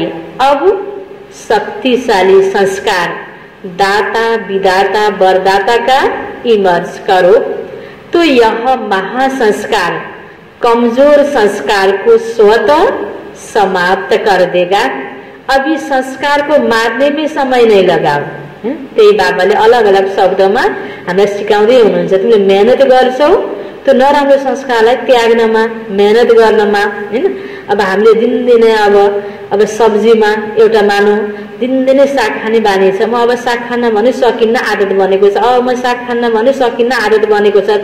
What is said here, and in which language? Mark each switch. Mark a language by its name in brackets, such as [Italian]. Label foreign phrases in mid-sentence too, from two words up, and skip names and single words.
[Hindi] अब शक्तिशाली संस्कार दाता विदाता वरदाता का इमर्ज करो तो यह महासंस्कार कमजोर संस्कार को स्वतः समाप्त कर देगा। अभी संस्कार को मारने में समय नहीं लगाओ। [Nepali] त्यही बाबाले अलग अलग शब्दमा हामीलाई सिकाउँदै हुनुहुन्छ। तिमीले मेहनत गर्छौ त्यो नराम्रो संस्कारलाई त्याग्नमा, मेहनत गर्नमा हैन। अब हामीले दिनदिनै अब सब्जीमा एउटा मानौ दिनदिनै साग खाने बानी छ। म अब साग खान भने सकिन्न आदत बनेको छ, अब म साग खान भने सकिन्न आदत बनेको छ।